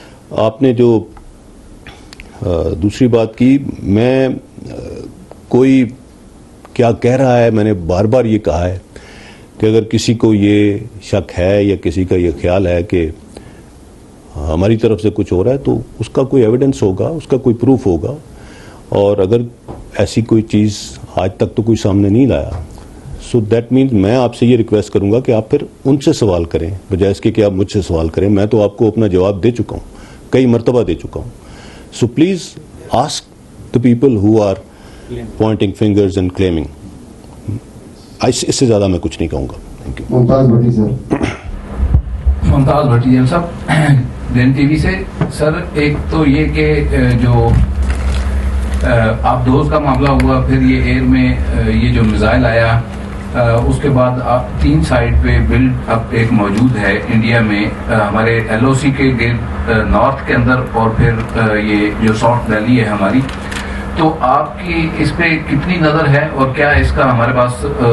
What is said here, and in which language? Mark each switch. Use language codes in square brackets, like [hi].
[ur] آپ نے جو دوسری بات کی, میں کوئی کیا کہہ رہا ہے, میں نے بار بار یہ کہا ہے کہ اگر کسی کو یہ شک ہے یا کسی کا یہ خیال ہے کہ ہماری طرف سے کچھ ہو رہا ہے تو اس کا کوئی ایویڈنس ہوگا, اس کا کوئی پروف ہوگا, اور اگر ایسی کوئی چیز آج تک تو کوئی سامنے نہیں لایا, [en] so that means [ur] میں آپ سے یہ ریکویسٹ کروں گا کہ آپ پھر ان سے سوال کریں بجائے اس کے کہ آپ مجھ سے سوال کریں. میں تو آپ کو اپنا جواب دے چکا ہوں, کئی مرتبہ دے چکا ہوں. [en] So please ask the people who are pointing fingers and claiming. [ur] اس سے زیادہ میں کچھ نہیں کہوں گا. [en] Thank you. [ur] ممتاز بھٹی سر. ممتاز بھٹی صاحب دین ٹی وی سے. سر ایک تو یہ کہ جو آپ دوز کا معاملہ ہوا, پھر یہ ایئر میں یہ جو میزائل آیا, اس کے بعد آپ 3 سائٹ پہ بلڈ اب ایک موجود ہے انڈیا میں ہمارے ایل او سی کے گرد نارتھ کے اندر, اور پھر یہ جو ساؤتھ ویلی ہے ہماری, تو آپ کی اس پہ کتنی نظر ہے اور کیا اس کا ہمارے پاس